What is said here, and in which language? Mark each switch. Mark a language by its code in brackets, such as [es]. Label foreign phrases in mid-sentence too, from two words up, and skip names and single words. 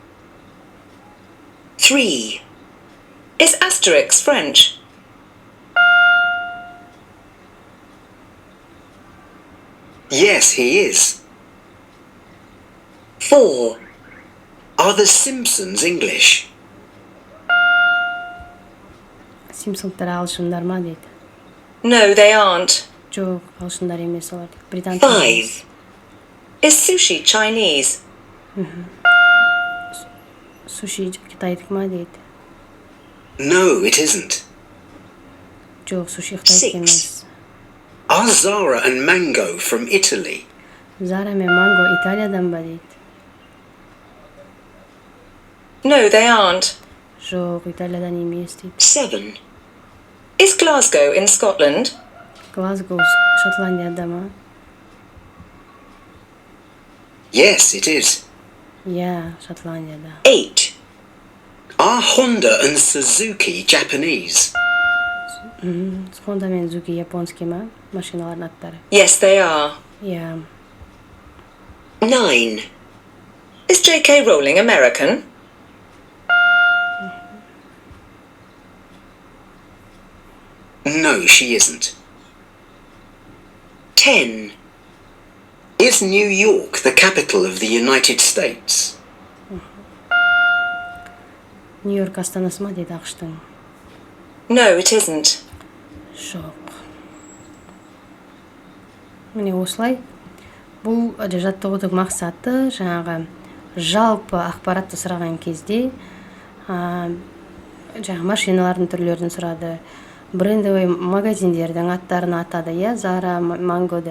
[en] 3. Is Asterix French? Yes, he is. 4. Are the Simpsons English? [kk] Симпсондтар ағылшындар ма дейді. [en] No, they aren't. [kk] Жоқ, ағылшындар емес олар. Британ. [en] 5. Is sushi Chinese? [kk] Суши Қытайдық ма дейді. [en] No, it isn't. [kk] Жоқ, суши Қытайдық емес. [en] Are Zara and Mango from Italy? [kk] Зара мен Манго Италиядан ба дейді. [en] No, they aren't. [kk] Жоқ, Италиядан емес дейді. [en] 7. Is Glasgow in Scotland? [kk] Глазго Шотландияда ма? [en] Yes, it is. [kk] Иә, Шотландияда. [en] 8. Are Honda and Suzuki Japanese? [kk] Honda мен Suzuki японский ма? Машиналардың аттары. [en] Yes, they are. [kk] Иә. [en] 9. Is J.K. Rowling American? No, she isn't. 10. Is New York the capital of the United States? [kk] Нью-Йорк астанасы ма дейді ақштың. [en] No, it isn't. [kk] Жоқ. Міне осылай. Бұл жаттығудың мақсаты жаңағы жалпы ақпаратты сұраған кезде жаңағы машиналардың түрлерін сұрады. Брендовый магазиндердің аттарын атады, я, Zara, Mango деп.